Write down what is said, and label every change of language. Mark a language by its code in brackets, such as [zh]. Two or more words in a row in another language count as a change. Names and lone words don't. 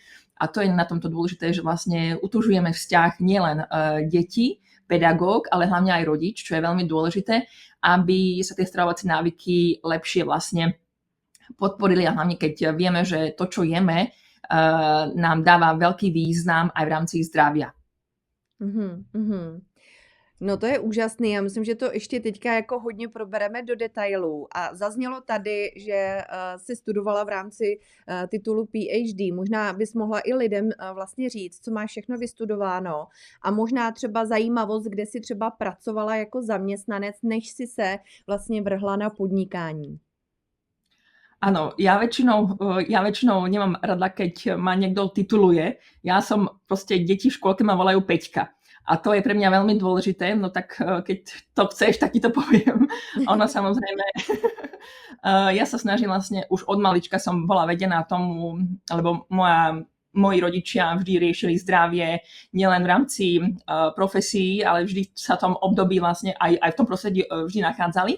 [sk] A to je na tomto dôležité, že vlastne utužujeme vzťah nielen detí, pedagóg, ale hlavne aj rodič, čo je veľmi dôležité, aby sa tie stravovacie návyky lepšie vlastne podporili a hlavne keď vieme, že to, čo jeme, nám dáva veľký význam aj v rámci zdravia. [cs] No to je úžasný, já myslím, že to ještě teďka jako hodně probereme do detailů a zaznělo tady, že jsi studovala v rámci titulu PhD, možná bys mohla i lidem vlastně říct, co máš všechno vystudováno a možná třeba zajímavost, kde jsi třeba pracovala jako zaměstnanec, než si se vlastně vrhla na podnikání. [sk] Áno, ja väčšinou nemám rada, keď ma niekto tituluje. Ja som proste, deti v škôlke ma volajú Peťka. A to je pre mňa veľmi dôležité, no tak keď to chceš, tak ti to poviem. Ono samozrejme, ja sa snažím vlastne, už od malička som bola vedená tomu, lebo moji rodičia vždy riešili zdravie nielen v rámci profesí, ale vždy sa v tom období vlastne aj v tom prostredí vždy nachádzali.